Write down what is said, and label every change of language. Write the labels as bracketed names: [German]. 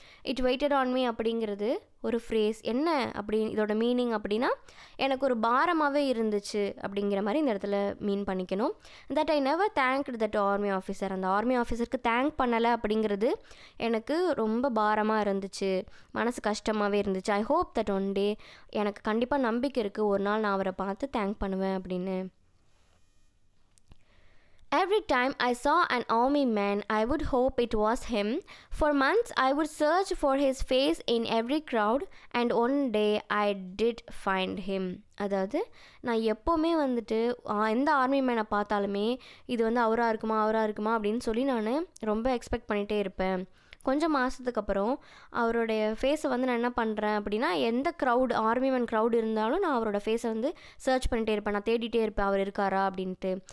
[English] it weighted on me [Tamil] அப்படிங்கிறது ஒரு phrase. என்ன அப்படி இதோட மீனிங் அப்படின்னா, எனக்கு ஒரு பாரமாகவே இருந்துச்சு அப்படிங்கிற மாதிரி இந்த இடத்துல மீன் பண்ணிக்கணும். [English] That I never thanked that army officer. [Tamil] அந்த ஆர்மி ஆஃபீஸருக்கு தேங்க் பண்ணலை அப்படிங்கிறது எனக்கு ரொம்ப பாரமாக இருந்துச்சு, மனசு கஷ்டமாகவே இருந்துச்சு. [English] I hope that one day, [Tamil] எனக்கு கண்டிப்பாக நம்பிக்கை இருக்குது ஒரு நாள் நான் அவரை பார்த்து தேங்க் பண்ணுவேன் அப்படின்னு. [English] Every time I saw an army man, I would hope it was him. For months, I would search for his face in every crowd, and one day I did find him. [Tamil] அதாவது நான் எப்போவுமே வந்துட்டு எந்த army மேனை பார்த்தாலுமே இது வந்து அவராக இருக்குமா அப்படின்னு சொல்லி நான் ரொம்ப எக்ஸ்பெக்ட் பண்ணிகிட்டே இருப்பேன். கொஞ்சம் மாதத்துக்கு அப்புறம் அவருடைய ஃபேஸை வந்து நான் என்ன பண்ணுறேன் அப்படின்னா, எந்த க்ரௌட், ஆர்மி மேன் க்ரௌட் இருந்தாலும் நான் அவரோட ஃபேஸை வந்து சர்ச் பண்ணிகிட்டே இருப்பேன், நான் தேடிட்டே இருப்பேன் அவர் இருக்காரா அப்படின்ட்டு.